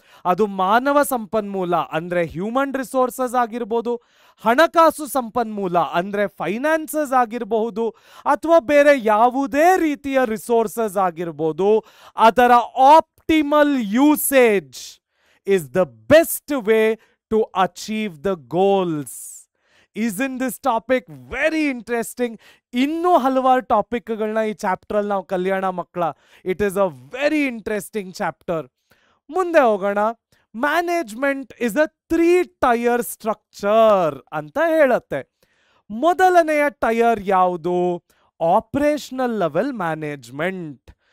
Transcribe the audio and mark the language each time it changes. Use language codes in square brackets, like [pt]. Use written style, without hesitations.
[kn] ಅದು ಮಾನವ ಸಂಪನ್ಮೂಲ ಅಂದ್ರೆ ಹ್ಯೂಮನ್ ರಿಸೋರ್ಸಸ್ ಆಗಿರ್ಬೋದು, ಹಣಕಾಸು ಸಂಪನ್ಮೂಲ ಅಂದ್ರೆ ಫೈನಾನ್ಸಸ್ ಆಗಿರಬಹುದು, ಅಥವಾ ಬೇರೆ ಯಾವುದೇ ರೀತಿಯ ರಿಸೋರ್ಸಸ್ ಆಗಿರ್ಬೋದು. [en] ಅದರ optimal usage is the best way to achieve the goals. Isn't this topic very interesting? [kn] ಇನ್ನೂ ಹಲವಾರು ಟಾಪಿಕ್ಗಳನ್ನ ಈ ಚಾಪ್ಟರ್ ಅಲ್ಲಿ ನಾವು ಕಲ್ಯಾಣ ಮಕ್ಕಳ. [en] It is a very interesting chapter. [kn] ಮುಂದೆ ಹೋಗೋಣ. [en] management is a 3 tier structure [kn] ಅಂತ ಹೇಳುತ್ತೆ. ಮೊದಲನೆಯ ಟೈರ್ ಯಾವುದು? Operational level management.